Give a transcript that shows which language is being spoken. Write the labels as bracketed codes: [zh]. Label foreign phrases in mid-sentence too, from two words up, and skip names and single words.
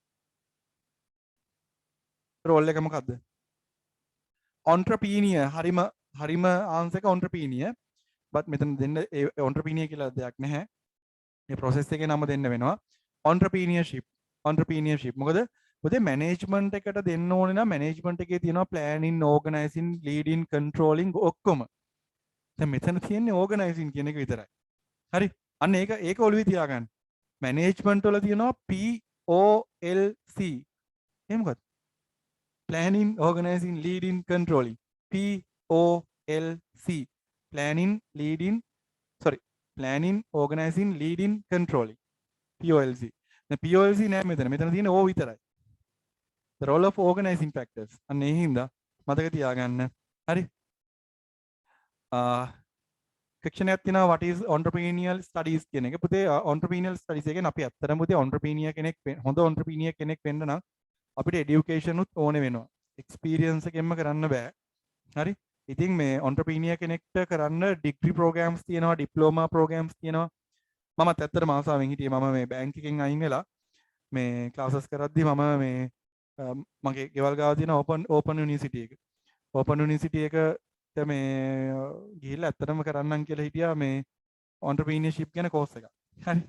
[si] role එක මොකද්ද entrepreneur හරිම answer එක [en] entrepreneur but [si] මෙතන දෙන්න entrepreneur කියලා දෙයක් නැහැ මේ process එකේ නම දෙන්න වෙනවා entrepreneurship මොකද පුතේ management එකට දෙන්න ඕනේ නම් management එකේ තියෙනවා [en] planning organizing leading controlling [si] ඔක්කොම දැන් මෙතන තියෙන්නේ organizing කියන එක විතරයි හරි අන්න ඒක ඔළුවේ තියාගන්න management වල තියෙනවා POLC එහෙම මොකක්ද [en] planning organizing leading controlling POLC planning organizing leading controlling POLC [si] දැන් POLC නෑ මෙතන තියෙන්නේ O විතරයි [en] the role of organizing factors [si] අන්න ඒ හින්දා මතක තියාගන්න හරි section එකක් තියෙනවා [en] what is entrepreneurial studies [si] කියන එක පුතේ [en] entrepreneurial studies [si] එකෙන් අපි ඇත්තටම පුතේ entrepreneur කෙනෙක් හොඳ entrepreneur කෙනෙක් වෙන්න නම් අපිට education උත් ඕනේ වෙනවා experience එකෙන්ම කරන්න බෑ හරි ඉතින් මේ entrepreneur කෙනෙක්ට කරන්න [en] degree programs [si] තියෙනවා [en] diploma programs [si] තියෙනවා මමත් ඇත්තටම ආසාවෙන් හිටියේ මම මේ බැංක් එකෙන් අයින් වෙලා මේ classes කරද්දි මම මේ මගේ ගෙවල් ගාව තියෙන [en] open university [si] එකට මේ ගිහිල්ලා ඇත්තටම කරන්නම් කියලා හිටියා මේ entrepreneurship කියන course එක. හරි.